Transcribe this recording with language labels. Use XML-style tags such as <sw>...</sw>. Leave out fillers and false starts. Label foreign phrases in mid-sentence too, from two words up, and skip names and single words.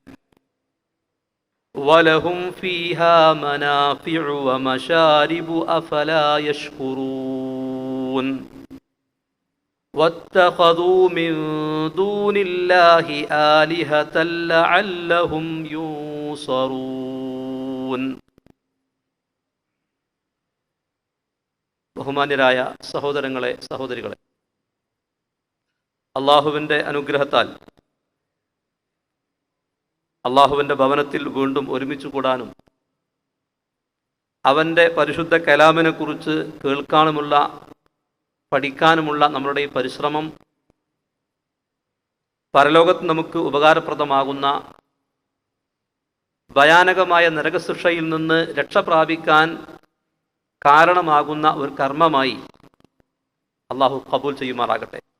<ar>ولهم فيها منافع ومشارب أفلا يشكرون. واتخذوا من دون الله آلهة لعلهم ينصرون.</ar> <ml>ബഹുമാന്യരായ സഹോദരങ്ങളെ, സഹോദരികളെ, അള്ളാഹുവിൻ്റെ അനുഗ്രഹത്താൽ അള്ളാഹുവിൻ്റെ ഭവനത്തിൽ വീണ്ടും ഒരുമിച്ച് കൂടാനും അവൻ്റെ പരിശുദ്ധ കലാമിനെക്കുറിച്ച് കേൾക്കാനുമുള്ള, പഠിക്കാനുമുള്ള നമ്മളുടെ ഈ പരിശ്രമം പരലോകത്ത് നമുക്ക് ഉപകാരപ്രദമാകുന്ന ഭയാനകമായ നരകശിക്ഷയിൽ നിന്ന് രക്ഷ പ്രാപിക്കാൻ കാരണമാകുന്ന ഒരു കർമ്മമായി അള്ളാഹു ഖബൂൽ ചെയ്യുമാറാകട്ടെ.</ml>